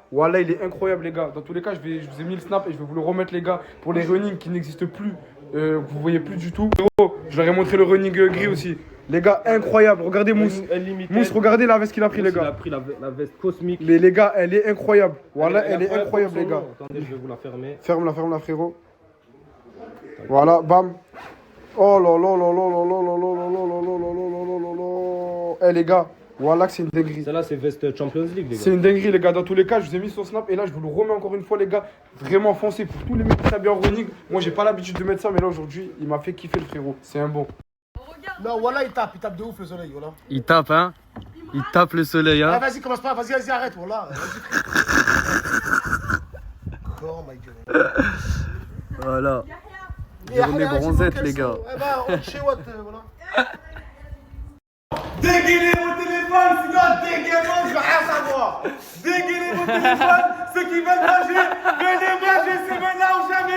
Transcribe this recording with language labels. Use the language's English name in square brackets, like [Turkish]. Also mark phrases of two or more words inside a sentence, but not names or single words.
[French] Voilà, il est incroyable, les gars. Dans tous les cas, je vous ai mis le snap et je vais vous le remettre, les gars, pour les running qui n'existent plus, que vous voyez plus du tout. Je leur ai montré le running gris aussi. Les gars, incroyable. Regardez Mousse. Mousse, regardez la veste qu'il a pris, les gars. Il a pris la veste cosmique. Les gars, elle est incroyable. Voilà, elle est incroyable, les gars. Attendez, je vais vous la fermer. Ferme-la, frérot. Voilà, bam. Oh là là là là là là là là là là là là là là là là là. Eh les gars, voilà que c'est une dinguerie. Celle-là, c'est veste Champions League, les gars. C'est une dinguerie, les gars. Dans tous les cas, je vous ai mis son snap et là, je vous le remets encore une fois, les gars. Vraiment foncé pour tous les mecs qui s'habillent en running. Moi, j'ai pas l'habitude de mettre ça, mais là, aujourd'hui, il m'a fait kiffer le frérot. C'est un bon. Non, voilà, il tape de ouf le soleil, voilà. Il tape, hein. Il tape le soleil, hein. Ah, vas-y, commence pas, vas-y, arrête, voilà. [English] Oh my god. [French] Voilà. Journée bronzette, les gars. Eh ben, on chez Watt, voilà. Dégainez vos téléphones, sinon dégainez-moi, je veux rien savoir. Dégainez vos téléphones, ceux qui veulent manger, venez manger, c'est maintenant ou jamais.